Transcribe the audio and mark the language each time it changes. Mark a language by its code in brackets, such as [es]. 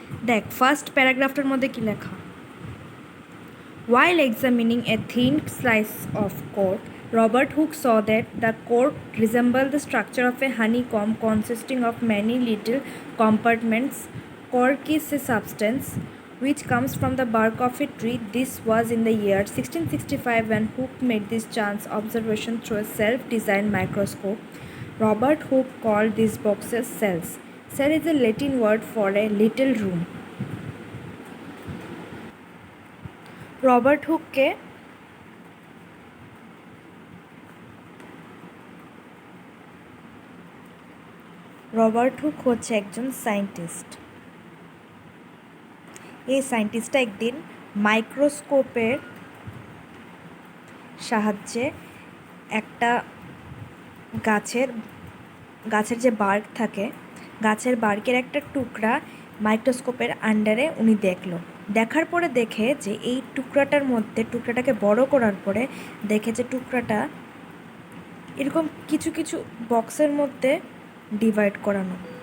[bn] দেখ ফার্স্ট প্যারাগ্রাফটার মধ্যে কি লেখা? [en] While examining a thin slice of cork, Robert Hooke saw that the cork resembled the structure of a honeycomb consisting of many little compartments. Cork is a substance which comes from the bark of a tree. This was in the year 1665 when Hooke made this chance observation through a self-designed microscope. Robert Hooke called these boxes cells. Cell is a Latin word for a little room. [bn] Robert হুককে Robert Hooke হচ্ছে একজন scientist. এই সায়েন্টিস্টটা একদিন মাইক্রোস্কোপের সাহায্যে একটা গাছের যে bark থাকে, গাছের বার্কের একটা টুকরা মাইক্রোস্কোপের আন্ডারে উনি দেখার পরে দেখে যে এই টুকরাটাকে বড় করার পরে দেখে যে টুকরাটা এরকম কিছু কিছু বক্সের মধ্যে ডিভাইড করানো।